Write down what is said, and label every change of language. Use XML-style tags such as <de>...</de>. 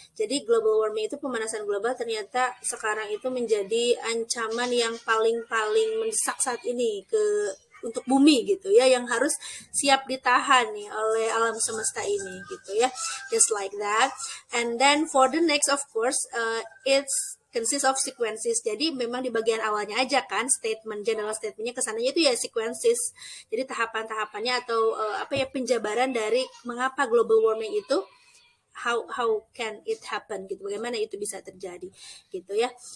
<id>Jadi global warming itu pemanasan global ternyata sekarang itu menjadi ancaman yang paling mendesak saat ini untuk bumi gitu ya, yang harus siap ditahan nih oleh alam semesta ini gitu ya,</id> <en>just like that. And then for the next of course it's consists of sequences.</en> <id>Jadi memang di bagian awalnya aja kan general statementnya kesananya itu ya sequences. Jadi tahapan-tahapannya atau penjabaran dari mengapa global warming itu,</id> <en>how can it happen</en> <id>gitu, bagaimana itu bisa terjadi gitu ya.</id>